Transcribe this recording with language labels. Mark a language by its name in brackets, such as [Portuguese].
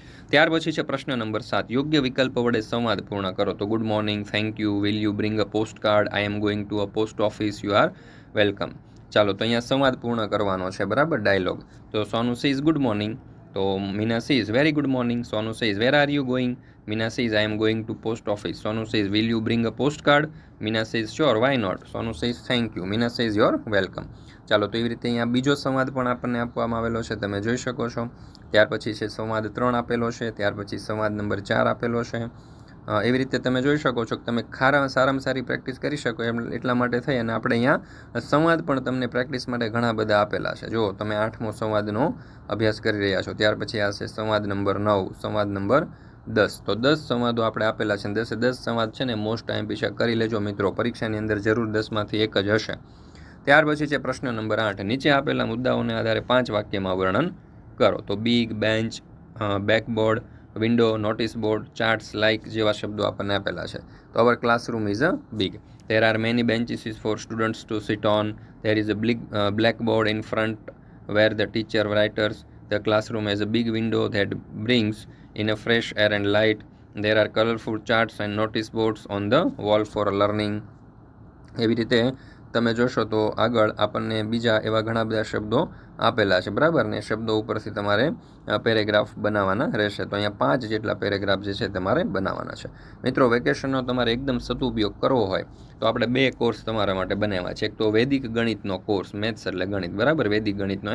[Gujarati] ત્યાર પછી છે પ્રશ્ન નંબર 7. યોગ્ય વિકલ્પ વડે સંવાદ પૂર્ણ કરો. [English] તો good morning, thank you, will you bring a post card, I am going to a post office, you are welcome. [Gujarati] ચાલો, તો અહીંયા સંવાદ પૂર્ણ કરવાનો છે, બરાબર, ડાયલોગ. [English] તો Sonu says good morning. તો Meena says very good morning. Sonu says where are you going. Meena says, I am going to post office. Sonu says, will you bring a postcard? Meena says, sure, why not? Sonu says, thank you. Meena says, you're welcome. [Gujarati] ચાલો તો એવી રીતે અહીંયા બીજો સંવાદ પણ આપણને આપવામાં આવેલો છે, તમે જોઈ શકો છો. ત્યાર પછી છે સંવાદ 3 આપેલો છે, ત્યાર પછી સંવાદ નંબર 4 આપેલો છે. એવી રીતે તમે જોઈ શકો છો કે તમે સારામાં સારી પ્રેક્ટિસ કરી શકો એટલા માટે થઈ અને આપણે અહીંયા સંવાદ પણ તમને પ્રેક્ટિસ માટે ઘણા બધા આપેલા છે. જો તમે 8મો સંવાદનો અભ્યાસ કરી રહ્યા છો. ત્યાર પછી આ છે સંવાદ નંબર 9, સંવાદ નંબર 10. તો 10 સંવાદો આપણે આપેલા છે. 10 સંવાદ છે ને મોસ્ટ ટાઈમ પીછા કરી લેજો મિત્રો, પરીક્ષાની અંદર જરૂર 10માંથી એક જ હશે. ત્યાર પછી છે પ્રશ્ન નંબર 8. નીચે આપેલા મુદ્દાઓને આધારે 5 વાક્યમાં વર્ણન કરો. તો big, bench, બેકબોર્ડ, window, notice board, charts, like જેવા શબ્દો આપણને આપેલા છે. [English] તો our classroom is a big. There are many benches for students to sit on. There is a blackboard in front where the teacher writes. The classroom has a big window that brings in a fresh air and light. There are colorful charts and notice boards on the wall for learning. [Gujarati] એવી રીતે તમે જોશો તો આગળ આપણને બીજા એવા ઘણા બધા શબ્દો આપેલા છે, બરાબર ને? શબ્દો ઉપરથી તમારે પેરેગ્રાફ બનાવવાના રહેશે. તો અહીંયા 5 જેટલા પેરેગ્રાફ જે છે તમારે બનાવવાના છે. મિત્રો, વેકેશનનો તમારે એકદમ સદુપયોગ કરવો હોય તો આપણે 2 કોર્સ તમારા માટે બનાવ્યા છે. એક તો વૈદિક ગણિતનો કોર્સ, મેથ્સ એટલે ગણિત, બરાબર, વૈદિક ગણિતનો.